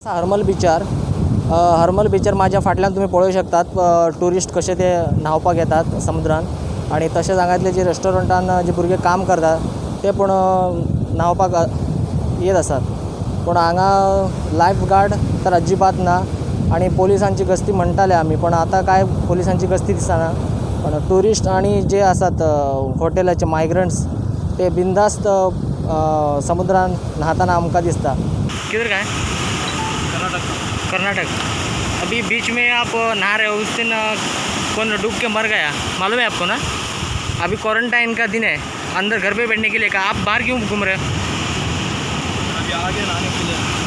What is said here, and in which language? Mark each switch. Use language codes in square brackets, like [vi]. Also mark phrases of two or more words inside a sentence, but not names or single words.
[kok] हरमल बिचार माझ्या फाटल्यान तुम्ही पळोवंक शकतात टुरिस्ट कसे ते न्हावपाक येतात समुद्रान आणि तशेंच हांगातले जे रेस्टॉरंटान जे भुरगे काम करतात ते पण न्हावपाक येत असतात पण हांगा लायफगार्ड तर अजिबात ना आणि पोलिसांची गस्ती म्हणटाले आमी पण आता काय पोलिसांची गस्ती दिसना पण टुरिस्ट आणि जे असतात हॉटेलाचे मायग्रंट्स ते बिंदास्त समुद्रान न्हाताना आमकां दिसता। [hi] किधर का है? कर्नाटक। अभी बीच में आप नहा रहे हो, उस दिन कौन डूब के मर गया, मालूम है आपको ना? अभी क्वारंटाइन का दिन है, अंदर घर पे बैठने के लिए कहा, आप बाहर क्यों घूम रहे हो? अभी आगे नहाने के लिए।